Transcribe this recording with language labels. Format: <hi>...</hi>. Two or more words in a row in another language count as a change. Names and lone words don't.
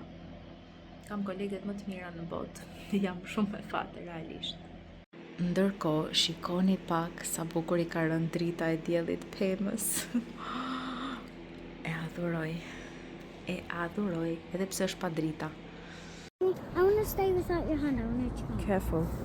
<sq>Kam koleget më të mira në botë. Jam shumë e fatë realisht. Ndërkohë, shikoni pak sa bukur i ka rënë drita e diellit pemës. E adhuroj. Edhe pse është pa drita.</sq> <en>I want to stay without your hand. I want to try. Careful.</en>